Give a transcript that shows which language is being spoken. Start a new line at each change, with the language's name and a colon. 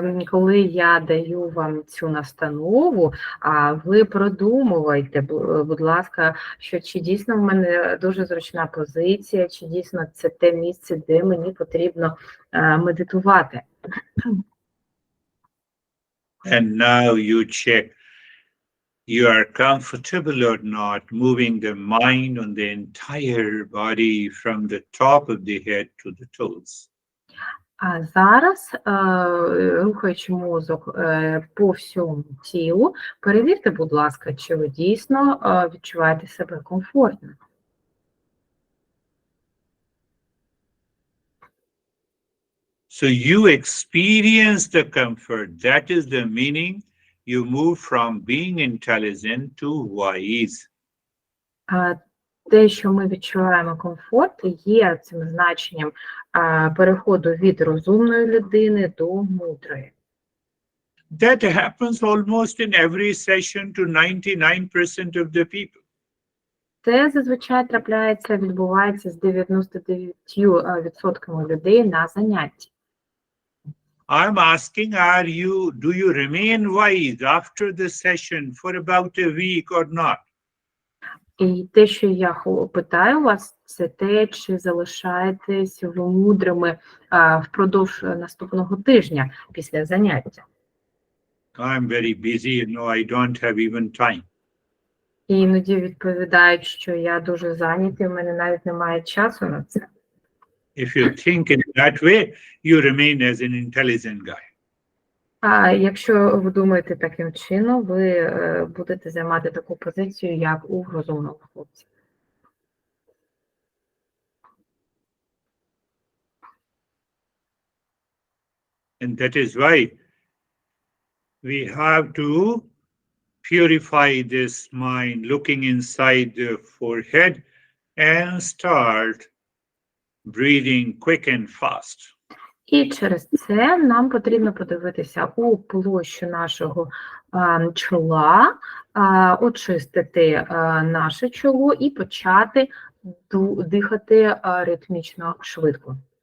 Ukrainian: Коли я даю вам цю настанову, ви продумувайте, будь ласка, що чи дійсно в мене дуже зручна позиція, чи дійсно це те місце, де мені потрібно медитувати.
English: And now you check you are comfortable or not, moving the mind on the entire body from the top of the head to the toes.
Ukrainian: А зараз, рухаючи мозок по всьому тілу, перевірте, будь ласка, чи ви дійсно відчуваєте себе комфортно.
English: So you experience the comfort. That is the meaning. You move from being intelligent to wise.
Ukrainian: Те, що ми відчуваємо комфорт, є цим значенням переходу від розумної людини до мудрої.
English: That happens almost in every session to 99% of the people.
Ukrainian: Це зазвичай трапляється, відбувається з 99% людей на занятті.
English: I'm asking, do you remain wise after the session for about a week or not?
Ukrainian: І те, що я питаю вас, це те, чи залишаєтесь ви мудрими впродовж наступного тижня після заняття.
English: I'm very busy, I don't have even time.
Ukrainian: І іноді відповідають, що я дуже зайнятий, в мене навіть немає часу на це.
English: If you think in that way, you remain as an intelligent guy.
Ukrainian: А якщо ви думаєте таким чином, ви будете займати таку позицію, як у розумного хлопця.
English: And that is why we have to purify this mind, looking inside the forehead and start breathing quick and fast.
Ukrainian: І через це нам потрібно подивитися у площу нашого чола, очистити наше чоло і почати дихати ритмічно швидко.